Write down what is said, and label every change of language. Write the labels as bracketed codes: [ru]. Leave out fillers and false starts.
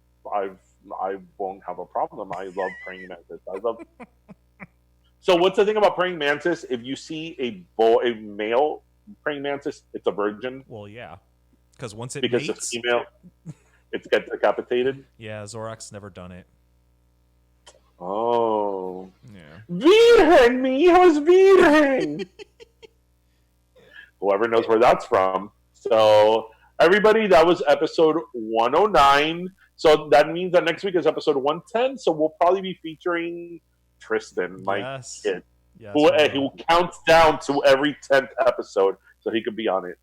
[en] I won't have a problem. I love praying mantis. So what's the thing about praying mantis? If you see a male praying mantis, it's a virgin. Well, yeah, because once it because mates, the female, it gets decapitated. Yeah, Zorak's never done it. Oh, yeah. [es] Virgen, mi hijo es virgen. [en] Whoever knows where that's from. So everybody, that was episode 109. So that means that next week is episode 110. So we'll probably be featuring Tristan, my kid, who counts down to every 10th episode, so he could be on it.